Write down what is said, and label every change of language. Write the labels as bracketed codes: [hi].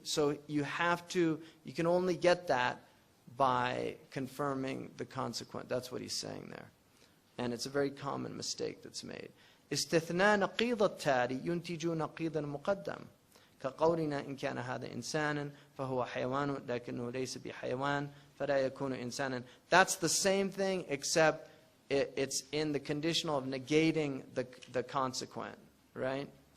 [en] So you can only get that by confirming the consequent. That's what he's saying there. And it's a very common mistake that's made. [ar] استثناء نقيض التالي ينتج نقيض المقدم كقولنا إن كان هذا إنسانا فهو حيوان لكنه ليس بحيوان فلا يكون إنسانا. [en] That's the same thing, except it's in the conditional of negating the consequent, right?